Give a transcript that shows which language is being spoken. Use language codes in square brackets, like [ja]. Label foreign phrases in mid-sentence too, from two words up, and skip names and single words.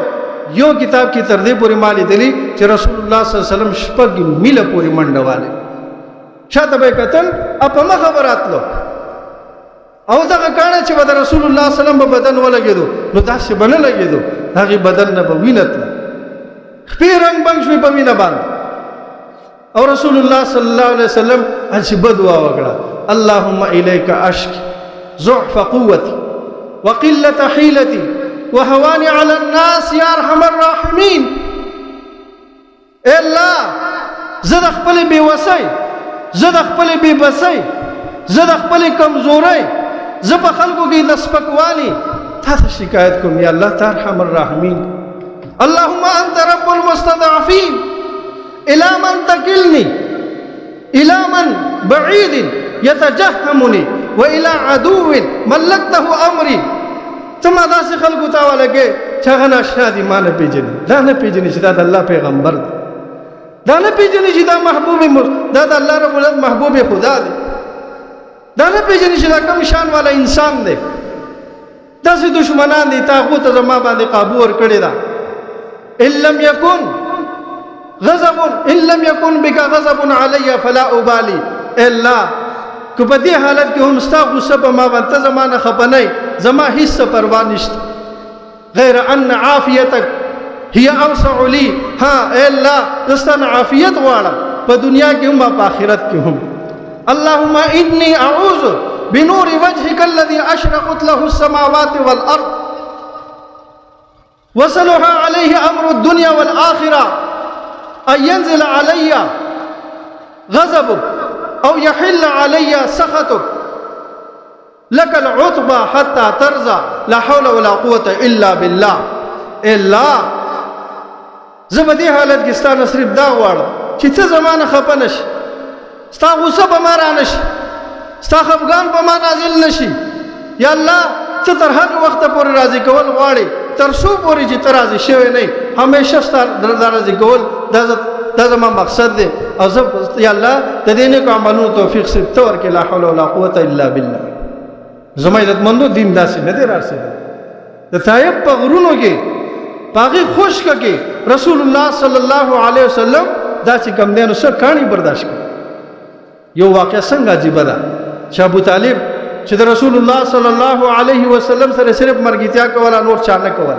[ps] یو کتاب کې تر دې پورې ما لیدلي چې رسول الله [ar] صلی الله علیه وسلم [ps] 6 میله پورې منډه والې، شاته به یې کتل او په مخه به راتلو او دغه کاڼه چې به د رسول الله [ar] صلی الله علیه وسلم [ps] په بدن ولګېدو نو داسې به نه لګېدو، هغې بدن نه به وینه تله، خپې رنګ بنګ شوې په وینه باندې. او رسول الله [ar] صلی الله علیه وسلم [ps] هسې بدعا وکړه [ar] اللهم الیک اشکی ضعف قوتي وقلة حیلتي وهواني على الناس یا ارحم الراحمین. [ps] اے الله زه د خپلې بېوسۍ، زه د خپلې بېبسۍ، زه د خپلې کمزورۍ، زه په خلکو کې د سپکوالي تا ته شکایت کوم یا الله ته [ar] ارحم الراحمین. اللهم انت رب المستضعفين الى من تكلني الى من بعيد يتجهمني والى عدو ملكته امري. [ps] ته ما داسې خلکو ته ولګې چې هغه ناشنا دي، ما نه پېژني، دا نه پېژني چې دا د الله پیغمبر دی، دا نه پېژني چې دا محبوب دا د الله رب العزت محبوب خدا دی، دا نه پېژني چې دا کوم شان والا انسان دی. داسې دشمنان دي تا هغو ته زما باندې قابو ورکړې ده. [ar] ان لم يكن بك غضب علي فلا ابالي. [ps] الا که په دې حالت کې هم ستا غصه په ما باندې ته زما نه خفه نه یې، زما هېڅ څه پروا نشته [ar] غیر ان عافیتک هي اوسع لي. [ps] ها اے الله زه ستا نه عافیت غواړم په دنیا کې هم په آخرت کې هم. [ar] اللهم انی اعوذ بنور وجهك الذي اشرقت له السماوات والارض وصلح عليه امر الدنيا والاخره ان ينزل علي غضبك او يحل علي سخطك لك العتبى حتى ترضى لا حول ولا قوه الا بالله. [ps] الا زبدي حالت کې ستانه صرف دا غواړم چې ته زمانه خپه نشي، ستا غصه په ما را نشي، ستا خفګان په ما نازل نشي. یا الله ته تر هغه وخته پورې راضي کول غواړې تر څو پورې چې ته راضي شوی نه یې، همیشه ستا راضي کول دا زما مقصد دی. او زه یا الله د دې نیکو عملونو توفیق صرف ته ورکړې، [ar] لا حول ولا قوة الا بالله. [ps] زما عزتمندو دین داسې نه دی رارسېدلی. د طایف په غرونو کې په هغې خشکه کې رسول الله [ar] صلی الله علیه وسلم [ps] داسې کم دی نو څه کاڼي برداشت کړي. یو واقعه څنګه عجیبه ده چې ابو طالب چې د رسول الله [ar] صلی الله علیه وسلم [ps] سره صرف مرګتیا کوله، نور چا نه کوله.